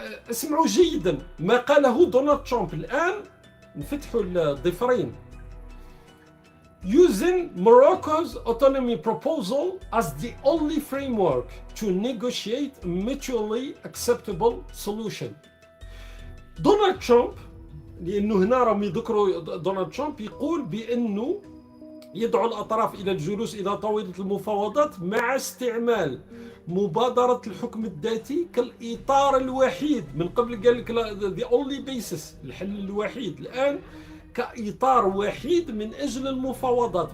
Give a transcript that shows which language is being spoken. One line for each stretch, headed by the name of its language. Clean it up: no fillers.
Arabic: اسمعوا جيدا ما قاله دونالد ترامب الان، نفتحوا الضفرين.
English: Using Morocco's autonomy proposal as the only framework to negotiate a mutually acceptable solution.
Arabic: دونالد ترامب، لأنه هنا راهم يذكروا دونالد ترامب يقول بأنه يدعو الأطراف إلى الجلوس إلى طاولة المفاوضات مع استعمال مبادرة الحكم الذاتي كالإطار الوحيد. من قبل قال لك
English: the only basis،
Arabic: الحل الوحيد، الآن كإطار وحيد من أجل المفاوضات.